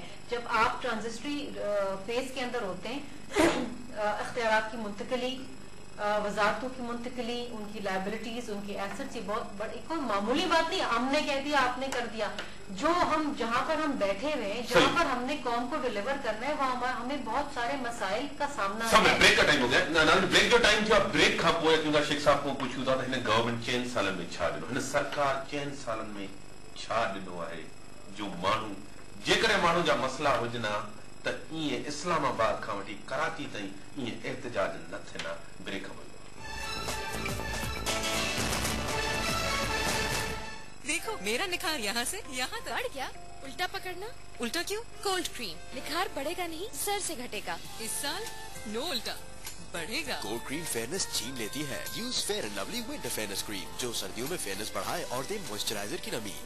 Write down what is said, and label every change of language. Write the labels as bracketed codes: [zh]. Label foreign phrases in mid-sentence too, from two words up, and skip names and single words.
[ur] جب آپ [en] transitory phase [ur] کے اندر ہوتے ہیں، اختیارات کی منتقلی، وزارتوں کی منتقلی، ان کی لائبلیٹیز، ان کی ایسیٹس، یہ بہت بڑی کوئی معمولی بات نہیں. ہم نے کہہ دیا، آپ نے کر دیا۔ جو ہم جہاں پر ہم بیٹھے ہوئے ہیں، جہاں پر ہم نے قوم کو ڈیلیور کرنا ہے، وہاں ہمیں بہت سارے مسائل کا سامنا ہے. بریک کا ٹائم ہو گیا, [sd] ब्रेक जो टाइम थियो ब्रेक खां पोइ क्योंकि शेख साहब को पूछूं था हिन गवर्नमेंट 4 सालन में छा ॾिनो, हिन सरकार 4 सालन में छा ॾिनो आहे जो माण्हू, जेकॾहिं माण्हू जा मसला हुजनि हा त ईअं इस्लामाबाद खां वठी कराची ताईं ईअं एहतजाज न थियनि। ब्रेक खां [ur] دیکھو میرا نکھار یہاں سے یہاں تک. بڑھ کیا؟ الٹا پکڑنا. الٹا کیوں? [en] cold cream, [ur] نکھار بڑھے گا نہیں، سر سے گھٹے گا. اس سال نو الٹا بڑھے گا. [en] cold cream fairness [ur] چھین لیتی ہے۔ یوز फेयर एंड लवली विंटर फेयरनेस क्रीम جو سردیوں میں فیئرنس بڑھائے اور دے موئسچرائزر کی نمی.